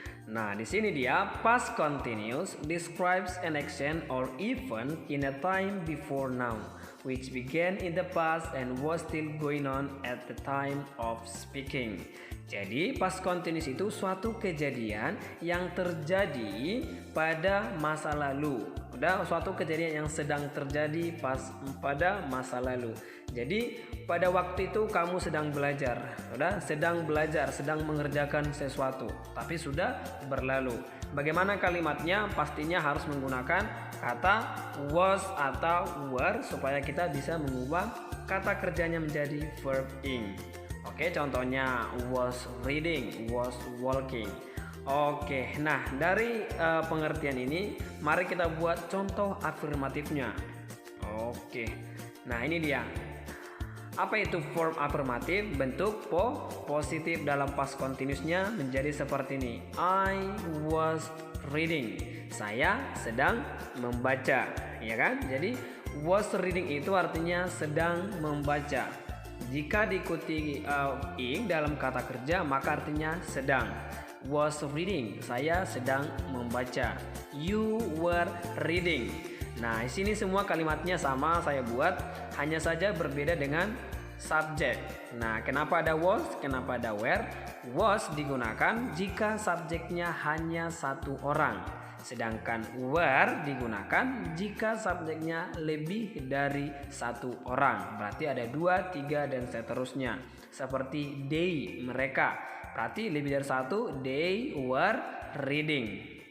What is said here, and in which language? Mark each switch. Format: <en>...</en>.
<id>Nah, di sini dia</id> <en>past continuous describes an action or event in a time before now, which began in the past and was still going on at the time of speaking.</en> <id>Jadi, past continuous itu suatu kejadian yang terjadi pada masa lalu. Udah, suatu kejadian yang sedang terjadi pada masa lalu. Jadi, pada waktu itu kamu sedang belajar. Udah, sedang belajar, sedang mengerjakan sesuatu, tapi sudah berlalu. Bagaimana kalimatnya? Pastinya harus menggunakan kata was atau were supaya kita bisa mengubah kata kerjanya menjadi verb ing. Oke, contohnya was reading, was walking. Oke, nah dari pengertian ini mari kita buat contoh afirmatifnya. Oke, nah ini dia. Apa itu form afirmatif? Bentuk positif dalam past continuousnya menjadi seperti ini.</id> <en>I was reading.</en> <id>Saya sedang membaca, ya kan? Jadi was reading itu artinya sedang membaca. Jika diikuti ing dalam kata kerja maka artinya sedang.</id> <en>Was reading,</en> <id>saya sedang membaca.</id> <en>You were reading.</en> <id>Nah, di sini semua kalimatnya sama saya buat, hanya saja berbeda dengan subjek. Nah, kenapa ada was, kenapa ada were? Was digunakan jika subjeknya hanya satu orang, sedangkan were digunakan jika subjeknya lebih dari satu orang. Berarti ada 2, 3 dan seterusnya. Seperti they, mereka. Berarti lebih dari satu,</id> <en>they were reading.</en>